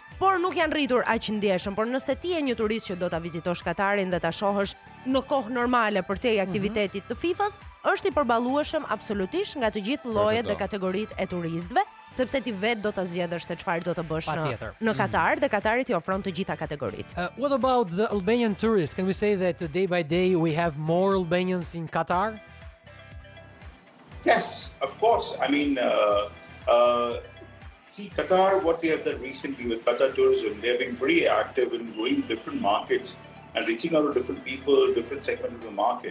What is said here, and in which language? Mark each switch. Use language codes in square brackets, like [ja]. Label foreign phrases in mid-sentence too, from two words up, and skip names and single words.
[sq] por nuk janë rritur aq ndjeshëm. Por nëse ti je një turist që do ta vizitosh Katarin dhe ta shohësh në kohë normale për te aktivitetit të FIFA-s, është i përballueshëm absolutisht nga të gjithë llojet dhe kategoritë e turistëve, sepse ti vetë do ta zgjedhësh se çfarë do të bësh Patjetër. në Katar dhe Katari ti ofron të gjitha kategoritë. [en] What about the Albanian tourists? Can we say that day by day we have more Albanians in Qatar? Yes, of course. I mean, see, Qatar, what we have done recently with Qatar Tourism, they've been pretty active in going to different markets and reaching out to different people, different segments of the market.